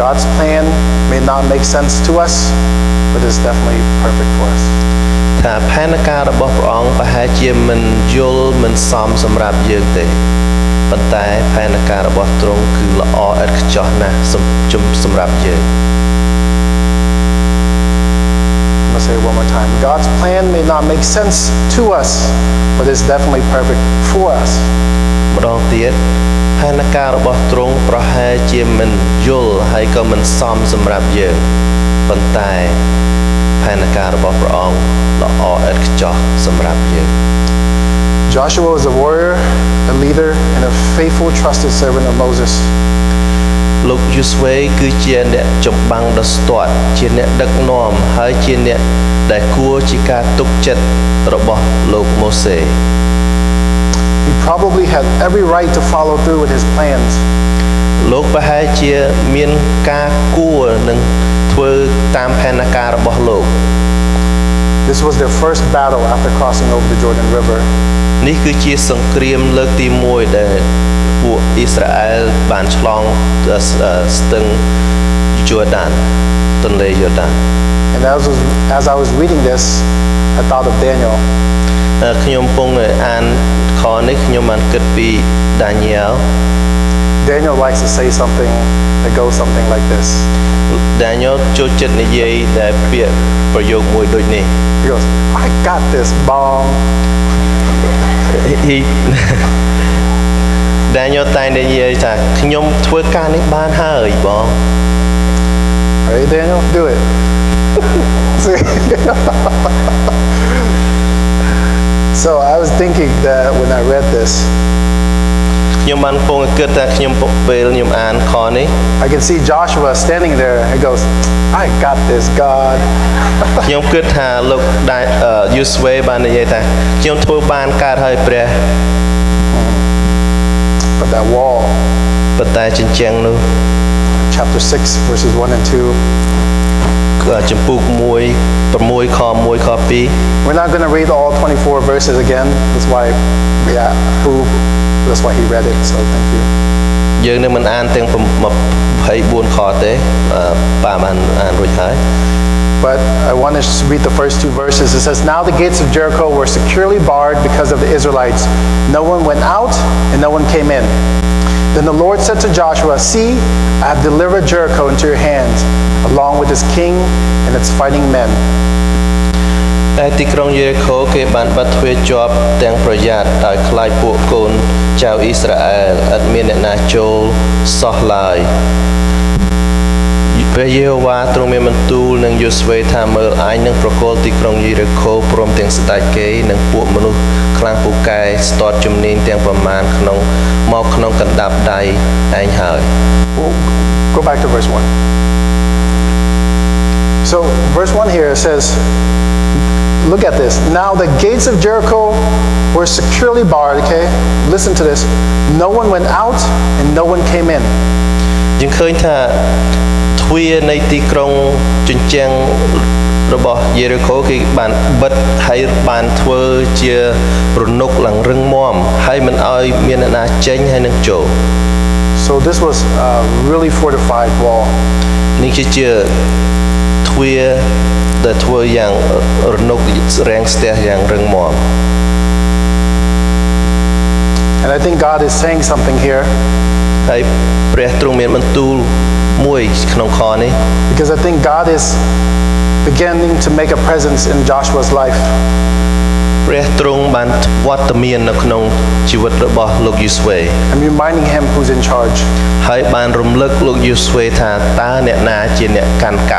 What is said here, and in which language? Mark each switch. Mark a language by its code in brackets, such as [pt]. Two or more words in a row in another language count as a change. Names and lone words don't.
[en] God's plan may not make sense to us, but it's definitely perfect for us. [km] ថាផែនការរបស់ព្រះអង្គប្រហែលជាមិនយល់មិនសមសម្រាប់យើងទេប៉ុន្តែផែនការរបស់ទ្រង់គឺល្អឥតខ្ចោះណាស់សម្រាប់យើង [en] I'm going to say it one more time. God's plan may not make sense to us, but it's definitely perfect for us. [km] ម្ដងទៀតផែនការរបស់ទ្រង់ប្រហែលជាមិនយល់ហើយក៏មិនសមសម្រាប់យើងប៉ុន្តែផែនការរបស់ព្រះអង្គល្អឥតខ្ចោះសម្រាប់យើង [en] Joshua was a warrior, a leader, and a faithful, trusted servant of Moses. [km] លោកយូស្វេគឺជាអ្នកចម្បាំងដ៏ស្ទាត់ជាអ្នកដឹកនាំហើយជាអ្នកដែលគួរជាការទុកចិត្តរបស់លោកម៉ូសេ [en] He probably had every right to follow through with his plans. [km] លោកប្រហែលជាមានការគួរនឹងធ្វើតាមផែនការរបស់លោក [en] This was their first battle after crossing over the Jordan River. [km] នេះគឺជាសង្គ្រាមលើកទី1ដែលពួកអ៊ីស្រាអែលបានឆ្លងស្ទឹងយូដានទន្លេយូដាន [en] And as I was reading this, I thought of Daniel. [km] ខ្ញុំពងអានខនេះខ្ញុំបានគិតពី Daniel [en] Daniel likes to say something that goes something like this. [km] Daniel ចូលចិត្តនិយាយដែលពាក្យប្រយោគមួយដូចនេះ [en] He goes, I got this, bomb. [km] He Daniel តែងនិយាយថាខ្ញុំធ្វើការនេះបានហើយបង [en] Hey Daniel, do it. So I was thinking that when I read this, [km] ខ្ញុំបានពងគិតថាខ្ញុំពេលខ្ញុំអានខនេះ [en] I can see Joshua standing there and goes, I got this, God. [km] ខ្ញុំគិតថាលោកដែលយូស្វេបាននិយាយថាខ្ញុំធ្វើបានកើតហើយព្រះ [en] But that wall, [km] ប៉ុន្តែជញ្ជាំងនោះ [en] chapter 6, verses 1 and 2. [km] ចំពុក1 6ខ1ខ2 [en] We're not going to read all 24 verses again. That's why he read it. So thank you. [km] យើងនឹងមិនអានទាំង24ខទេប៉ាបានអានរួចហើយ [en] But I want to read the first two verses. It says, Now the gates of Jericho were securely barred because of the Israelites. No one went out and no one came in. Then the Lord said to Joshua, See, I have delivered Jericho into your hands, along with its king and its fighting men. [km] តែទីក្រុងយេរីកូគេបានបិទទ្វារជាប់ទាំងប្រយ័ត្នដោយខ្លាចពួកកូនចៅអ៊ីស្រាអែលឥតមានអ្នកណាចូលសោះឡើយព្រះយេហូវ៉ាទ្រង់មានបន្ទូលនឹងយូស្វេថាមើលអញនឹងប្រគល់ទីក្រុងយេរីកូព្រមទាំងស្ដេចគេនិងពួកមនុស្សខ្លាំងពូកែស្ទាត់ជំនាញទាំងប្រមាណក្នុងកណ្ដាប់ដៃឯងហើយ [en] Go back to verse 1. So verse 1 here says, look at this. Now the gates of Jericho were securely barred, okay? Listen to this. No one went out and no one came in. [km] យើងឃើញថាទ្វារនៃទីក្រុងជញ្ជាំងរបស់យេរីកូគេបានបិទហើយបានធ្វើជារនុកឡើងរឹងមាំហើយមិនឲ្យមានអ្នកណាចេញហើយនឹងចូល [en] So this was a really fortified wall. [km] នេះជាទ្វារដែលធ្វើយ៉ាងរនុករាំងស្ទះយ៉ាងរឹងមាំ [en] And I think God is saying something here. [km] ហើយព្រះទ្រង់មានបន្ទូលមួយក្នុងខនេះ [en] Because I think God is beginning to make a presence in Joshua's life. [km] ព្រះទ្រង់បានវត្តមាននៅក្នុងជីវិតរបស់លោកយូស្វេ [en] I'm reminding him who's in charge. [km] ហើយបានរំលឹកលោកយូស្វេថាតើអ្នកណាជាអ្នកកាន់កាប់